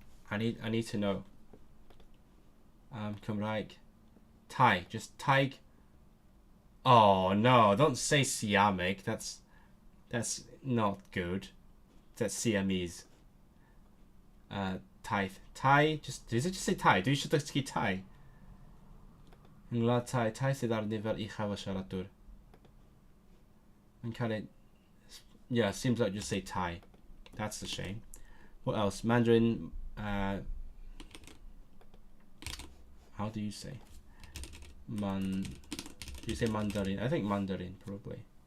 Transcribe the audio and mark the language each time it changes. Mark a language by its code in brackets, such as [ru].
[en] I need to know. Cymraeg. Thai, just Thai. Oh no, don't say Siamese. That's not good. That's Siamese. Thai. Does it just say Thai? Do you should dysgu Thai? [cy] Yng Ngwlad Thai sydd ar nifer uchaf o siaradwyr. [en] Yeah, seems like just say Thai. That's a shame. What else? Mandarin. How do you say? Do you say Mandarin? I think Mandarin probably.